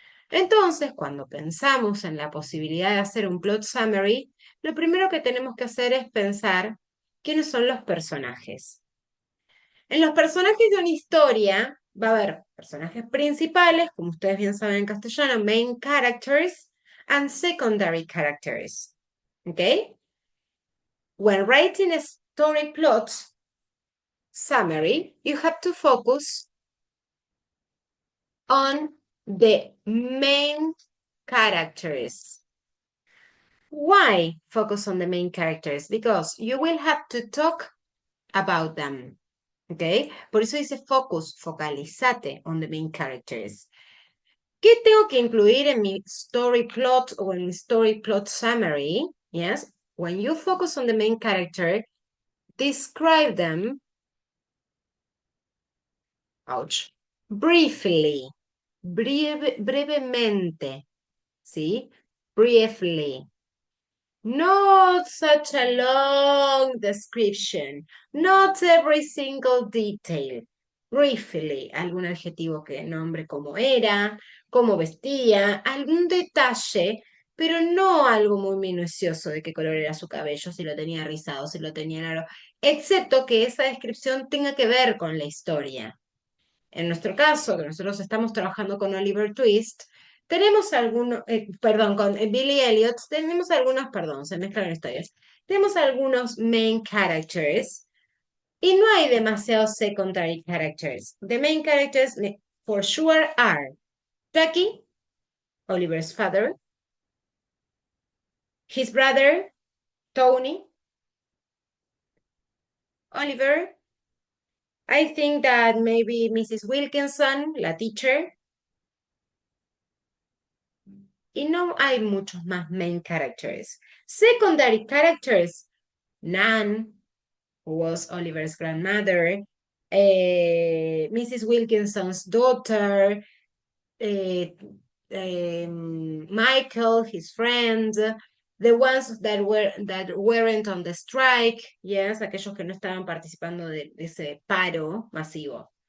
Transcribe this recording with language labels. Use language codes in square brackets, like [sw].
[es] Entonces, cuando pensamos en la posibilidad de hacer un plot summary, lo primero que tenemos que hacer es pensar quiénes son los personajes. En los personajes de una historia va a haber personajes principales, como ustedes bien saben en castellano, [en] main characters and secondary characters. [es] ¿Ok? [en] When writing a story plot summary, you have to focus on the main characters. Why focus on the main characters? Because you will have to talk about them. [es] ¿Ok? Por eso dice focus, focalízate [en] on the main characters. [es] ¿Qué tengo que incluir en mi story plot o en mi story plot summary? [en] Yes, when you focus on the main character, describe them, ouch, briefly, [es] brevemente, ¿sí? [en] Briefly. Not such a long description, not every single detail. [es] Briefly, algún adjetivo que nombre cómo era, cómo vestía, algún detalle, pero no algo muy minucioso de qué color era su cabello, si lo tenía rizado, si lo tenía largo, excepto que esa descripción tenga que ver con la historia. En nuestro caso, que nosotros estamos trabajando con Oliver Twist, tenemos algunos, perdón, con Billy Elliot, tenemos algunos, perdón, se mezclan historias, tenemos algunos main characters y no hay demasiados secondary characters. [en] The main characters for sure are Jackie, Oliver's father, his brother, Tony, Oliver, I think that maybe Mrs. [es] Wilkinson, la teacher, y no hay muchos más main characters. [en] Secondary characters, Nan, who was Oliver's grandmother, Mrs. Wilkinson's daughter, Michael, his friend, the ones that weren't on the strike, yes, [es] aquellos que no estaban participando de ese paro masivo.